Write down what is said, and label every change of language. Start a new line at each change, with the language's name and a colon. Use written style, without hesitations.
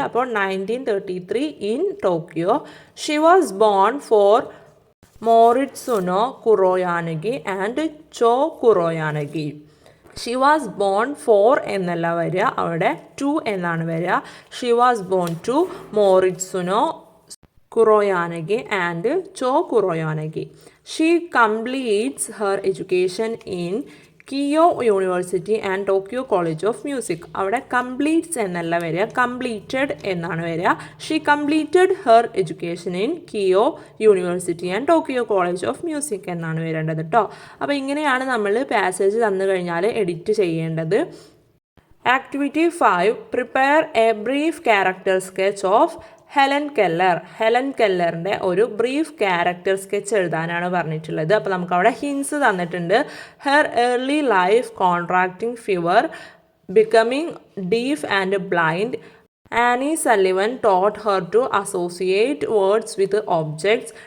English: അപ്പോൾ 1933 in Tokyo. She was born for Moritsuna Kuroyanagi and Cho Kuroyanagi. She was born for
Malayalam: എന്നല്ല വരിക, അവിടെ ടു എന്നാണ് വരിക.
English: She was born to Moritsuna Kuroyanagi and Cho Kuroyanagi. She completes her education in Keio University and Tokyo College of Music.
Malayalam: അവിടെ completes എന്നല്ല വരിക, completed എന്നാണ് വരിക.
English: She completed her education in Keio University and Tokyo College of Music
Malayalam: എന്നാണ് വരേണ്ടത് കേട്ടോ. അപ്പോൾ ഇങ്ങനെയാണ് നമ്മൾ പാസേജ് തന്നു കഴിഞ്ഞാൽ എഡിറ്റ് ചെയ്യേണ്ടത്. Activity 5.
English: Prepare a brief character sketch of Helen Keller.
Malayalam: Helen കെല്ലറിൻ്റെ ഒരു ബ്രീഫ് ക്യാരക്ടർ സ്കെച്ച് എഴുതാനാണ് പറഞ്ഞിട്ടുള്ളത്. അപ്പോൾ നമുക്ക് അവിടെ ഹിൻസ് തന്നിട്ടുണ്ട്.
English: Her early life, contracting fever, becoming deaf and blind. Annie Sullivan taught her to associate words with objects.